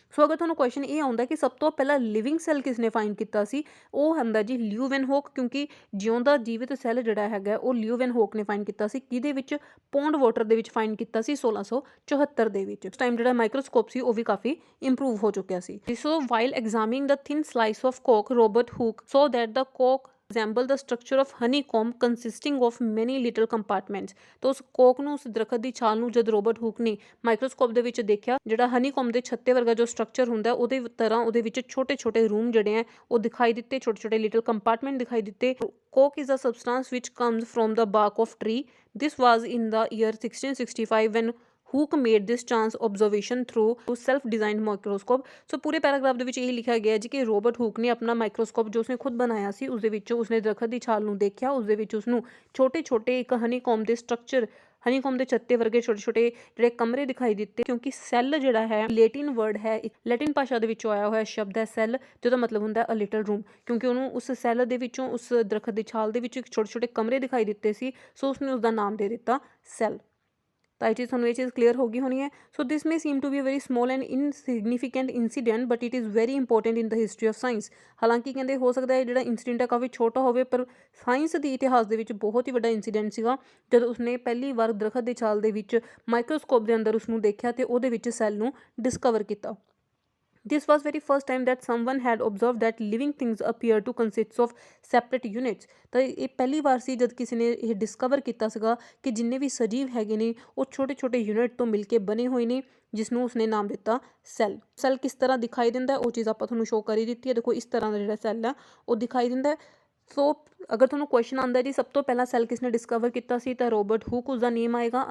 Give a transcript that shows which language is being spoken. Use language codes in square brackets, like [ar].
[pa] ਸੋ ਅਗਰ ਤੁਹਾਨੂੰ ਕੁਐਸਚਨ ਇਹ ਆਉਂਦਾ ਕਿ ਸਭ ਤੋਂ ਪਹਿਲਾਂ ਲਿਵਿੰਗ ਸੈੱਲ ਕਿਸਨੇ ਫਾਈਂਡ ਕੀਤਾ ਸੀ, ਉਹ ਹੁੰਦਾ ਜੀ ਲਿਊਵੈਨਹੋਕ, ਕਿਉਂਕਿ ਜਿਉਂਦਾ ਜੀਵਿਤ ਸੈੱਲ ਜਿਹੜਾ ਹੈਗਾ ਉਹ ਲਿਊਵੈਨਹੋਕ ਨੇ ਫਾਈਂਡ ਕੀਤਾ ਸੀ। ਕਿਹਦੇ ਵਿੱਚ? ਪੌਂਡ ਵਾਟਰ ਦੇ ਵਿੱਚ ਫਾਈਂਡ ਕੀਤਾ ਸੀ 1674 ਦੇ ਵਿੱਚ। ਉਸ ਟਾਈਮ ਜਿਹੜਾ ਮਾਈਕਰੋਸਕੋਪ ਸੀ ਉਹ ਵੀ ਕਾਫੀ ਇੰਪਰੂਵ ਹੋ ਚੁੱਕਿਆ ਸੀ। [en] So while ਐਗਜ਼ਾਮਿਨਿੰਗ the thin slice of Coke, Robert ਹੁਕ saw that the cork resemble the structure of honeycomb consisting of many little compartments। [hi] तो उस [pa] कोक ਨੂੰ, ਉਸ ਦਰਖਤ ਦੀ ਛਾਲ ਨੂੰ ਜਦ ਰੋਬਰਟ ਹੁਕ ਨੇ ਮਾਈਕਰੋਸਕੋਪ ਦੇ ਵਿੱਚ ਦੇਖਿਆ, ਜਿਹੜਾ ਹਨੀਕੋਮ ਦੇ ਛੱਤੇ ਵਰਗਾ ਜੋ ਸਟਰਕਚਰ ਹੁੰਦਾ ਉਹਦੇ ਤਰ੍ਹਾਂ ਉਹਦੇ ਵਿੱਚ ਛੋਟੇ ਛੋਟੇ ਰੂਮ ਜਿਹੜੇ ਆ ਉਹ ਦਿਖਾਈ ਦਿੱਤੇ, ਛੋਟੇ ਛੋਟੇ ਲਿਟਲ ਕੰਪਾਰਟਮੈਂਟ ਦਿਖਾਈ ਦਿੱਤੇ। [en] Coke is a substance which comes from the bark of tree। This was in the year 1665 when Hooke made this chance observation through self-designed microscope। [pa] ਸੋ ਪੂਰੇ ਪੈਰਾਗ੍ਰਾਫ ਦੇ ਵਿੱਚ ਇਹ ਲਿਖਿਆ ਗਿਆ ਜੀ ਕਿ ਰੋਬਰਟ ਹੁਕ ਨੇ ਆਪਣਾ ਮਾਈਕਰੋਸਕੋਪ ਜੋ ਉਸਨੇ ਖੁਦ ਬਣਾਇਆ ਸੀ, ਉਸ ਦੇ ਵਿੱਚ ਉਸਨੇ ਦਰਖਤ ਦੀ ਛਾਲ ਨੂੰ ਦੇਖਿਆ, ਉਸ ਦੇ ਵਿੱਚ ਉਸਨੂੰ ਛੋਟੇ ਛੋਟੇ ਇੱਕ ਹਨੀਕੋਮ ਦੇ ਸਟਰਕਚਰ, ਹਨੀਕੋਮ ਦੇ ਛੱਤੇ ਵਰਗੇ ਛੋਟੇ ਛੋਟੇ ਜਿਹੜੇ ਕਮਰੇ ਦਿਖਾਈ ਦਿੱਤੇ। ਕਿਉਂਕਿ ਸੈੱਲ ਜਿਹੜਾ ਹੈ ਲੈਟਿਨ ਵਰਡ ਹੈ, ਲੈਟਿਨ ਭਾਸ਼ਾ ਦੇ ਵਿੱਚੋਂ ਆਇਆ ਹੋਇਆ ਸ਼ਬਦ ਹੈ ਸੈੱਲ, ਜਿਹਦਾ ਮਤਲਬ ਹੁੰਦਾ [en] A little room. [pa] ਕਿਉਂਕਿ ਉਹਨੂੰ ਉਸ ਸੈੱਲ ਦੇ ਵਿੱਚੋਂ, ਉਸ ਦਰਖਤ ਦੀ ਛਾਲ ਦੇ ਵਿੱਚ ਛੋਟੇ ਛੋਟੇ ਕਮਰੇ ਦਿਖਾਈ ਦਿੱਤੇ ਸੀ, ਸੋ ਉਸਨੇ ਉਸਦਾ ਨਾਮ ਦੇ ਦਿੱਤਾ ਸੈੱਲ। ਤਾਂ ਇਹ ਚੀਜ਼ ਤੁਹਾਨੂੰ ਇਹ ਚੀਜ਼ ਕਲੀਅਰ ਹੋ ਗਈ ਹੋਣੀ ਹੈ। [en] So this may seem to be a very small and insignificant incident but it is very important in the history of science. [pa] ਹਾਲਾਂਕਿ ਕਹਿੰਦੇ ਹੋ ਸਕਦਾ ਹੈ ਜਿਹੜਾ ਇੰਸੀਡੈਂਟ ਹੈ ਕਾਫੀ ਛੋਟਾ ਹੋਵੇ, ਪਰ ਸਾਇੰਸ ਦੀ ਇਤਿਹਾਸ ਦੇ ਵਿੱਚ ਬਹੁਤ ਹੀ ਵੱਡਾ ਇੰਸੀਡੈਂਟ ਸੀਗਾ ਜਦੋਂ ਉਸਨੇ ਪਹਿਲੀ ਵਾਰ ਦਰਖਤ ਦੀ ਛਾਲ ਦੇ ਵਿੱਚ ਮਾਈਕਰੋਸਕੋਪ ਦੇ ਅੰਦਰ ਉਸਨੂੰ ਦੇਖਿਆ ਤੇ ਉਹਦੇ ਵਿੱਚ ਸੈੱਲ ਨੂੰ ਡਿਸਕਵਰ ਕੀਤਾ। [en] This was very first time that someone had observed that living things appear to consist of separate units। [pa] ਤਾਂ ਇਹ ਪਹਿਲੀ ਵਾਰ ਸੀ ਜਦ ਕਿਸੇ ਨੇ ਇਹ ਡਿਸਕਵਰ ਕੀਤਾ ਸੀਗਾ ਕਿ ਜਿੰਨੇ ਵੀ ਸਜੀਵ ਹੈਗੇ ਨੇ ਉਹ ਛੋਟੇ ਛੋਟੇ ਯੂਨਿਟ ਤੋਂ ਮਿਲ ਕੇ ਬਣੇ ਹੋਏ ਨੇ, ਜਿਸ ਨੂੰ ਉਸਨੇ ਨਾਮ ਦਿੱਤਾ ਸੈੱਲ। ਸੈੱਲ ਕਿਸ ਤਰ੍ਹਾਂ ਦਿਖਾਈ ਦਿੰਦਾ ਉਹ ਚੀਜ਼ ਆਪਾਂ ਤੁਹਾਨੂੰ ਸ਼ੋ ਕਰੀ ਦਿੱਤੀ ਹੈ। ਦੇਖੋ ਇਸ ਤਰ੍ਹਾਂ ਦਾ ਜਿਹੜਾ ਸੈੱਲ ਆ ਉਹ ਦਿਖਾਈ ਦਿੰਦਾ। ਸੋ ਅਗਰ ਤੁਹਾਨੂੰ ਕੁਐਸਚਨ ਆਉਂਦਾ ਜੀ ਸਭ ਤੋਂ ਪਹਿਲਾਂ ਸੈੱਲ ਕਿਸਨੇ ਡਿਸਕਵਰ ਕੀਤਾ ਸੀ, ਤਾਂ ਰੋਬਰਟ ਹੁਕ ਉਸਦਾ ਨੇਮ ਆਏਗਾ।